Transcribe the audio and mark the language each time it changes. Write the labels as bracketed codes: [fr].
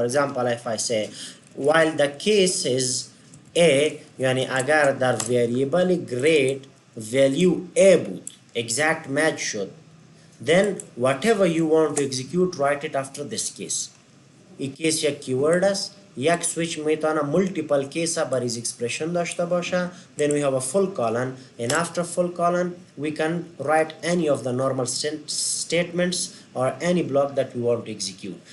[en] For example, if I say while the case is A، یعنی اگر در variable grade value A بود exact match شد، then whatever you want to execute write it after this case. [fa] این کیس یک کیورد است. یک سویچ میتونه مولتیپل کیس بریز اکسپرشن داشته باشه. [en] Then we have a full colon and after full colon we can write any of the normal statements or any block that we want to execute.